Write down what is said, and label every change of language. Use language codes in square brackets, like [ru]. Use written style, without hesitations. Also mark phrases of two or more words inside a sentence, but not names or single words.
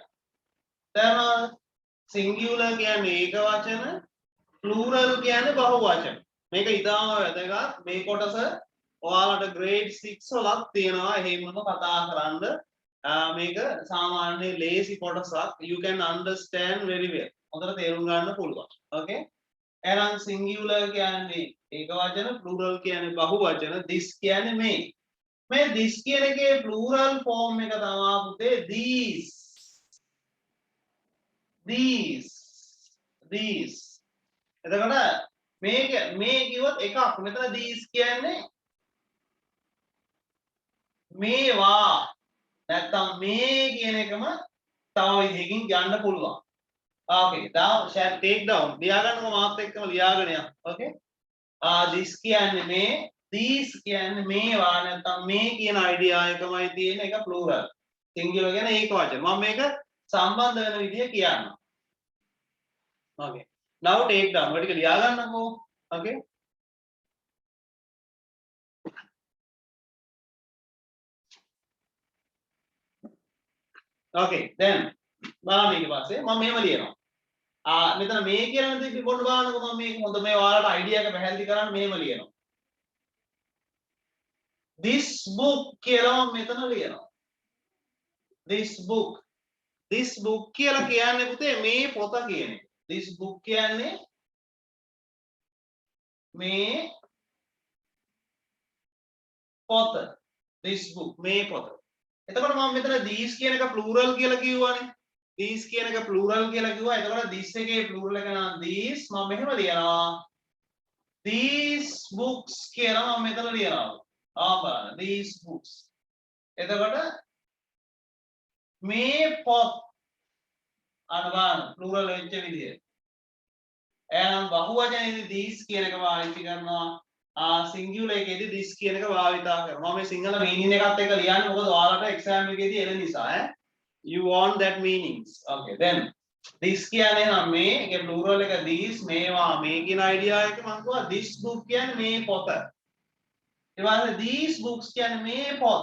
[si] දැන් singular කියන්නේ ඒක වචන, plural කියන්නේ බහු වචන. මේක ඉතාම වැදගත්. මේ කොටස ඔයාලට grade 6 වලත් තියෙනවා. එහෙමම කතා කරන්න. මේක සාමාන්‍ය ලේසි කොටසක්. [en] You can understand very well. [si] හොඳට තේරුම් ගන්න පුළුවන්. Okay? එහෙනම් singular කියන්නේ ඒක වචන, plural කියන්නේ බහු වචන, this කියන්නේ මේ. මේ this කියන එකේ plural form එක තමයි පුතේ these. එතකොට මේ කිව්වොත් එකක්. මෙතන these කියන්නේ මේවා නැත්තම් මේ කියන එකම තව විදිහකින් ගන්න පුළුවන්. [en] Okay, now shall take down. [si] ලියා ගන්නකො මාත් එක්කම ලියාගෙන යන්න. Okay? this කියන්නේ මේ, these කියන්නේ මේවා නැත්තම් මේ කියන idea එකමයි තියෙන එක plural. singular කියන්නේ ඒක වචන. මම මේක සම්බන්ධ වෙන විදිහ කියන්නම්. [en] Okay. Now take down. [si] ඔය ටික ලියා ගන්නකො. Okay? [en] Okay, then [si] බලන්න ඊට පස්සේ මම මෙහෙම ලියනවා. මෙතන මේ කියන දේ පොඩ්ඩ බලන්නකො මම මේක හොඳ මේ ඔයාලට අයිඩියා එක පැහැදිලි කරන්න මෙහෙම ලියනවා. [en] This book [si] කියලා මම මෙතන ලියනවා. [en] This book [si] කියලා කියන්නේ පුතේ මේ පොත කියන එක. [en] This book [si] කියන්නේ මේ පොත [en] this book [si] මේ පොත. එතකොට මම මෙතන these කියන එක plural කියලා කිව්වනේ. these කියන එක plural කියලා කිව්වා. එතකොට this එකේ plural එක නම් these මම මෙහෙම ලියනවා. [en] these books [si] කියලා මම මෙතන ලියනවා. බලන්න [en] these books. [si] එතකොට මේ පොත් අනවන plural වෙච්ච විදිය. එහෙනම් බහුවචනයේදී these කියන එක පාවිච්චි කරනවා. singular එකේදී this කියන එක භාවිතා කරනවා. මම මේ සිංහල meaning එකත් එක්ක ලියන්නේ මොකද ඔයාලට exam එකේදී එන නිසා [en] you want that meanings. Okay then this [si] කියන්නේ නම් මේ ඒකේ plural එක these මේවා මේ කියන idea එක මම කිව්වා [en] this book [si] කියන්නේ මේ පොත. ඒ වගේම [en] these books [si] කියන්නේ මේ පොත්.